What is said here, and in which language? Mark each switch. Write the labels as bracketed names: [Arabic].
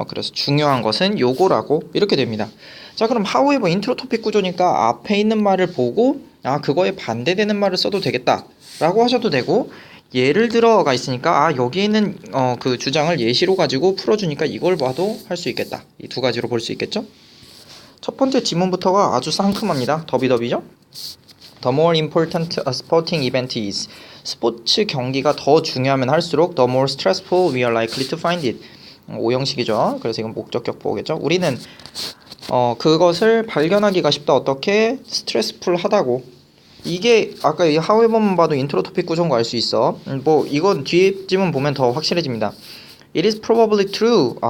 [Korean] 그래서 중요한 것은 요거라고 이렇게 됩니다. 자, 그럼 however 인트로 토픽 구조니까 앞에 있는 말을 보고 그거에 반대되는 말을 써도 되겠다라고 하셔도 되고, 예를 들어가 있으니까 여기에 있는 그 주장을 예시로 가지고 풀어주니까 이걸 봐도 할 수 있겠다. 이 두 가지로 볼 수 있겠죠? 첫 번째 지문부터가 아주 상큼합니다. 더비더비죠? [English] The more important a sporting event is. [Korean] 스포츠 경기가 더 중요하면 할수록 [English] the more stressful we are likely to find it. [Korean] 오형식이죠. 그래서 이건 목적격 보호겠죠. 우리는 그것을 발견하기가 쉽다. 어떻게? 스트레스풀 하다고. 이게 아까 이 however만 봐도 인트로 토픽 구조인 거 알 수 있어. 뭐 이건 뒤에 지문 보면 더 확실해집니다. [English] It is probably true.